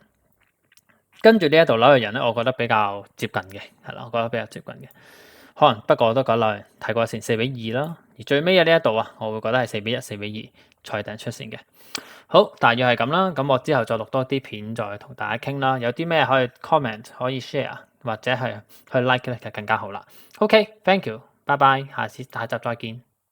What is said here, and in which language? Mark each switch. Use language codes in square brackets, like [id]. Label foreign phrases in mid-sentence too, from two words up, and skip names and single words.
[yue] 跟住呢一度紐約人咧，我覺得比較接近嘅，係啦，我覺得比較接近嘅，可能不過我都覺得紐約人提過一線4-2啦，而最尾嘅呢一度啊，我會覺得係4-1、4-2賽頂出線嘅。好，大約係咁啦，咁我之後再錄多啲片再同大家傾啦，有啲咩可以 comment 可以 share 或者係去 like 咧就更加好啦。 [en] OK，thank you， [yue] 拜拜，下集再見。